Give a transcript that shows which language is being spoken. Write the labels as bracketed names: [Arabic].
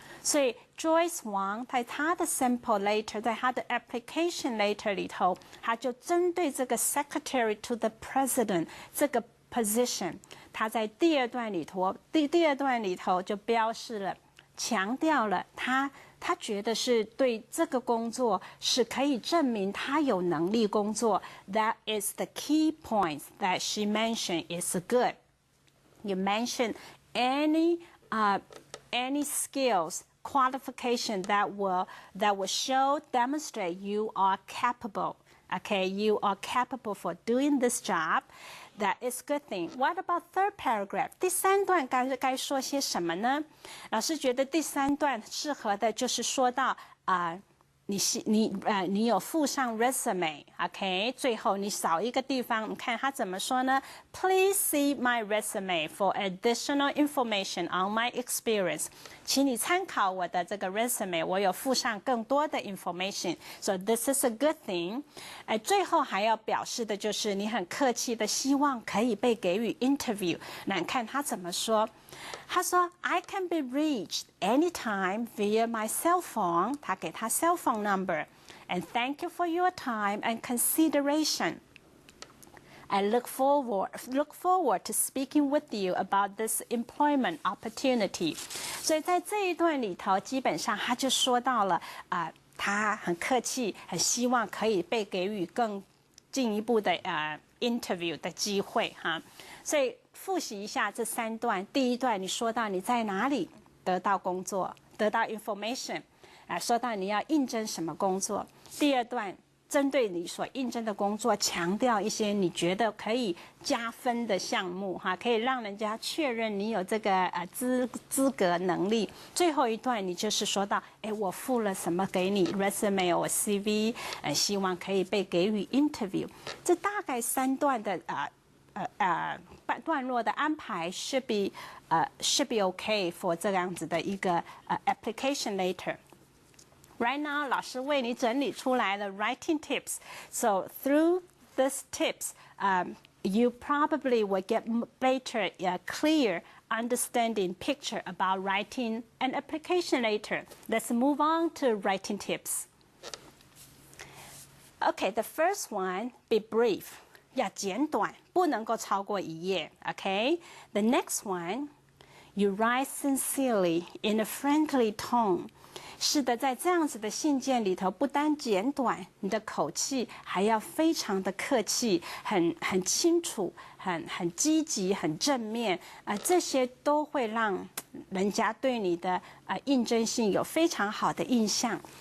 [Chinese] 所以 Joyce Wang 在他的 sample letter， 在他的 application letter 里头，他就针对这个 secretary to the president 这个 position， 他在第二段里头就标示了，强调了他觉得是对这个工作是可以证明他有能力工作。 [English] That is the key points that she mentioned is good. You mentioned any skills, qualification that will demonstrate you are capable. Okay, you are capable for doing this job. That is good thing. What about third paragraph? [Chinese] 第三段该说些什么呢？老师觉得第三段适合的就是说到你有附上 resume， OK？最后你少一个地方，你看他怎么说呢 [English] ？Please see my resume for additional information on my experience。 [Chinese] 请你参考我的这个 resume， 我有附上更多的 information。 [English] So this is a good thing。 [Chinese] 最后还要表示的就是你很客气的希望可以被给予 interview。那你看他怎么说？他说 [English] I can be reached anytime via my cell phone， [Chinese] 他给他 [English] cell phone number， and thank you for your time and consideration. I look forward to speaking with you about this employment opportunity. [Chinese] 所以在这一段里头，基本上他就说到了他很客气，很希望可以被给予更进一步的interview 的机会哈。所以复习一下这三段。第一段你说到你在哪里得到工作，得到 information， 说到你要应征什么工作。第二段针对你所应征的工作，强调一些你觉得可以加分的项目哈，可以让人家确认你有这个资格能力。最后一段你就是说到，我附了什么给你 resume 或 CV， 希望可以被给予 interview。这大概三段的段落的安排 [English] should be okay for [Chinese] 这样子的一个application letter。 [English] Right now, [Chinese] 老师为你整理出来了 writing tips. [English] So through these tips, you probably will get better, clear understanding picture about writing an application letter. Let's move on to writing tips. Okay, the first one, be brief. [Chinese] 要简短，不能够超过一页。 [English] Okay, the next one, you write sincerely in a friendly tone. [Chinese] 是的，在这样子的信件里头，不单简短，你的口气还要非常的客气，很清楚，很积极，很正面，这些都会让人家对你的应征性有非常好的印象。